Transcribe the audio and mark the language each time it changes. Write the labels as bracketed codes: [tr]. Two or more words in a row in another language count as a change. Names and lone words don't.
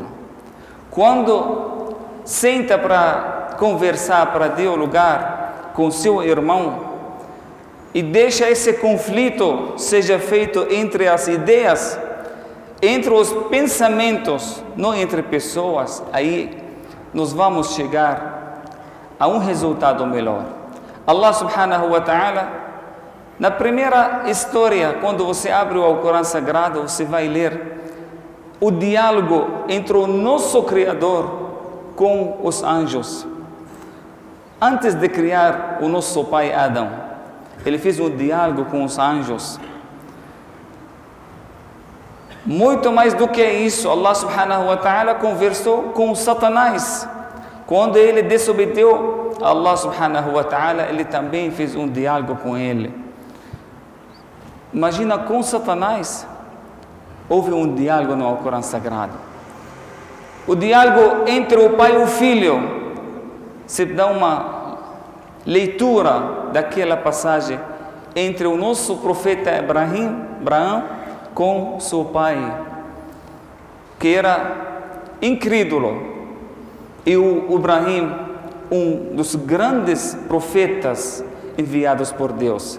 [pt] Quando senta para conversar, para dialogar com seu irmão, e deixa esse conflito seja feito entre as ideias, entre os pensamentos, não entre pessoas, aí nós vamos chegar a um resultado melhor. [ar] الله سبحانه وتعالى, [pt] na primeira história, quando você abre o Alcorão Sagrado, você vai ler o diálogo entre o nosso Criador com os anjos. Antes de criar o nosso pai Adão, ele fez um diálogo com os anjos. Muito mais do que isso, [ar] الله سبحانه وتعالى [pt] conversou com Satanás. Quando ele desobedeceu a [ar] الله سبحانه وتعالى, [pt] ele também fez um diálogo com ele. Imagina, com Satanás houve um diálogo no Alcorão Sagrado. O diálogo entre o pai e o filho. Se dá uma leitura daquela passagem entre o nosso profeta Abraão com seu pai, que era incrédulo, e o Abraão, um dos grandes profetas enviados por Deus.